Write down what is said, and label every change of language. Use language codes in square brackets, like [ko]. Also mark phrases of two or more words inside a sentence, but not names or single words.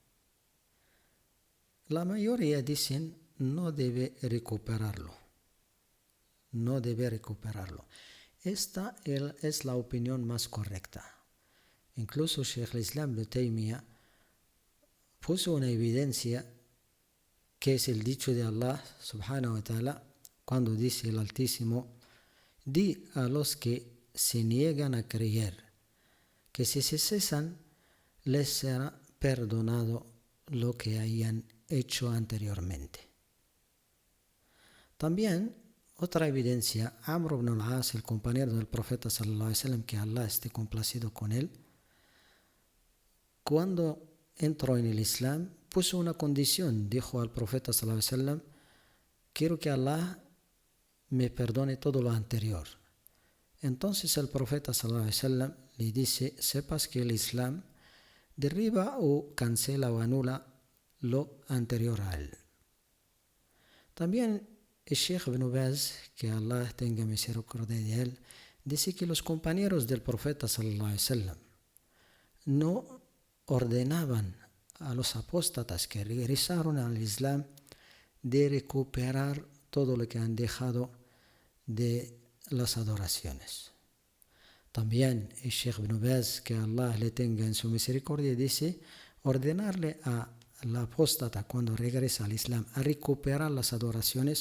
[es] La mayoría dicen no debe recuperarlo. No debe recuperarlo. Esta es la opinión más correcta. Incluso Sheikh al-Islam Ibn Taymiyyah puso una evidencia, que es el dicho de Allah [ar] سبحانه وتعالى, [es] cuando dice el Altísimo: di a los que se niegan a creer que si se cesan les será perdonado lo que hayan hecho anteriormente. También otra evidencia, Amr ibn al-As, el compañero del profeta [ar] صلى الله عليه وسلم, [es] que Allah esté complacido con él, cuando entró en el Islam puso una condición. Dijo al profeta [ar] صلى الله عليه وسلم: [es] quiero que Allah me perdone todo lo anterior. Entonces el profeta [ar] صلى الله عليه وسلم [es] le dice: sepas que el Islam derriba o cancela o anula lo anterior a él. También el Sheikh Ibn Baz, que Allah tenga misericordia de él, dice que los compañeros del profeta [ar] صلى الله عليه وسلم [es] no ordenaban a los apóstatas que regresaron al Islam de recuperar todo lo que han dejado de las adoraciones. También el Sheikh Ibn Baz, que Allah le tenga en su misericordia, dice ordenarle al apóstata cuando regresa al Islam a recuperar las adoraciones.